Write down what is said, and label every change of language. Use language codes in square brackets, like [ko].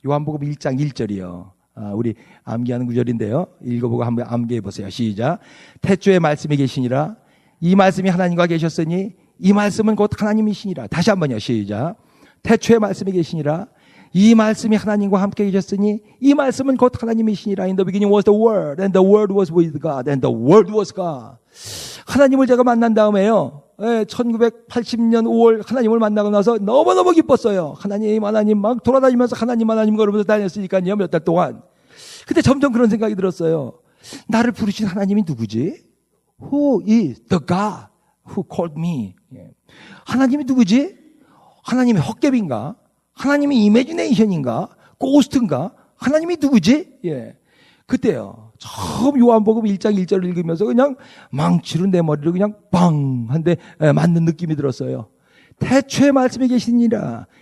[ko] 요한복음 1장 1절이요. 우리 암기하는 구절인데요. 읽어보고 한번 암기해 보세요. 시작. 태초에 말씀이 계시니라. 이 말씀이 하나님과 계셨으니 이 말씀은 곧 하나님이시니라. 다시 한번요. 시작. 태초에 말씀이 계시니라. 이 말씀이 하나님과 함께 계셨으니 이 말씀은 곧 하나님이시니라. [en] In the beginning was the Word, and the Word was with God, and the Word was God. [ko] 하나님을 제가 만난 다음에요. 1980년 5월 하나님을 만나고 나서 너무너무 기뻤어요. 하나님 막 돌아다니면서 하나님 그러면서 다녔으니까요. 몇 달 동안. 근데 점점 그런 생각이 들었어요. 나를 부르신 하나님이 누구지? [en] Who is the God who called me? [ko] 하나님이 누구지? 하나님의 헛개비인가? 하나님이 이매지네이션인가? 고스트인가? 하나님이 누구지? 그때요. 처음 요한복음 1장 1절을 읽으면서 그냥 망치로 내 머리를 그냥 빵! 한데 맞는 느낌이 들었어요. 태초에 말씀이 계시니라.